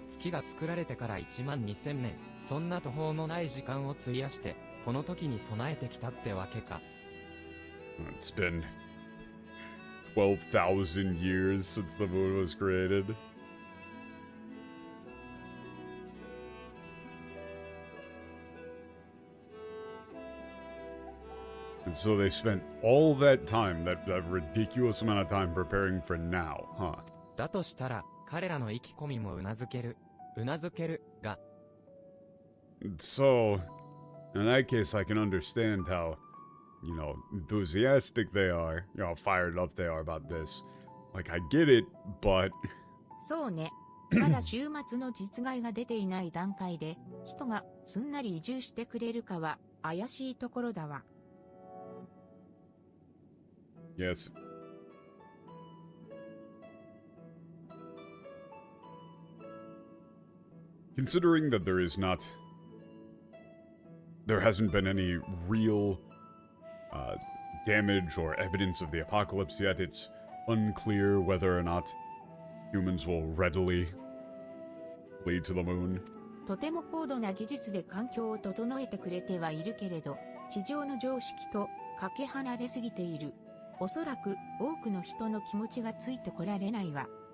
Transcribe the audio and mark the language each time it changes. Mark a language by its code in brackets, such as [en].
[ja] 月が作られてから12000年、そんな途方もない時間を費やして、この時に備えてきたってわけか。 [en] It's been 12,000 years since the moon was created. And so they spent all that time, that ridiculous amount of time preparing for now, huh? [ja] だとしたら、彼らの意気込みもうなずけるが、 [en] So, in that case, I can understand how, enthusiastic they are, how fired up they are about this. Like, I get it, but [ja] そうね。まだ週末の実害が出ていない段階で、人がすんなり移住してくれるかは怪しいところだわ。 [en] yes. Considering that there hasn't been any real damage or evidence of the apocalypse yet, it's unclear whether or not humans will readily flee to the moon. [ja] とても高度な技術で環境を整えてくれてはいるけれど、地上の常識とかけ離れすぎている。おそらく多くの人の気持ちがついてこられないわ。